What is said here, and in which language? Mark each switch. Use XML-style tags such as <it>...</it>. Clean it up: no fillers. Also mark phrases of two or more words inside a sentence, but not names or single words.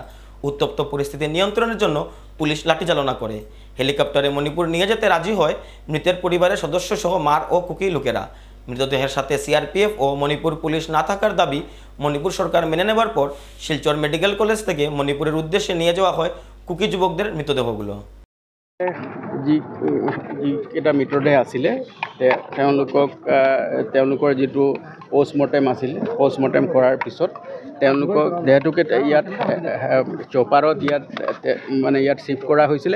<bn>উত্তপ্ত পরিস্থিতি নিয়ন্ত্রণের জন্য পুলিশ লাঠিচালনা করে। হেলিকপ্টারে মণিপুর নিয়ে যেতে রাজি হয় মৃতের পরিবারের সদস্য সহ ও কুকি লোকেরা। মৃতদেহের সাথে সিআরপিএফ ও মণিপুর পুলিশ না থাকার দাবি মণিপুর সরকার মেনে নেবার পর শিলচর মেডিকেল কলেজ থেকে মণিপুরের উদ্দেশ্যে নিয়ে যাওয়া হয় কুকি যুবকদের মৃতদেহগুলো।</bn> <as>যিকেইটা মৃতদেহ আছিলে তেওঁলোকৰ যিটো পষ্টমৰ্টেম আছিলে, পষ্টমৰ্টেম কৰাৰ পিছত তেওঁলোকক দেহটোকে ইয়াত চপাৰত ইয়াত শ্বিফ্ট কৰা হৈছিলে।</as>